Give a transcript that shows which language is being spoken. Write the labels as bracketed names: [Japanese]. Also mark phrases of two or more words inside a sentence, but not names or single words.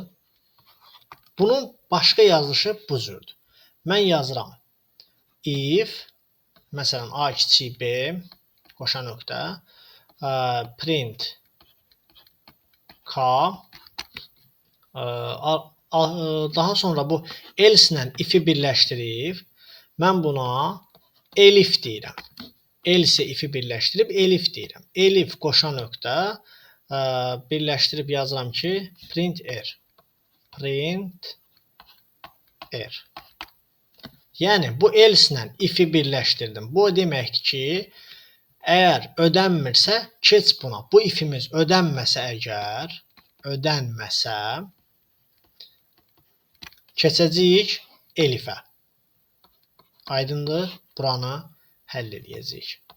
[Azerbaijani] Bunun başqa yazılışı bu cürdür. Mən yazıram. If məsələn A kiçik B qoşa nöqtə print K daha sonra bu else ilə if-i birləşdirib mən buna elif deyirəm. Else if-i birləşdirib elif deyirəm. Elif qoşa nöqtə birləşdirib yazıram ki print r. Print r. Yəni bu else ilə if-i birləşdirdim. Bu deməkdir ki, əgər ödənmirsə keç buna. Bu if-imiz ödənməsə əgər, keçəcəyik elifə. Aydındır? Buranı həll edəcəyik.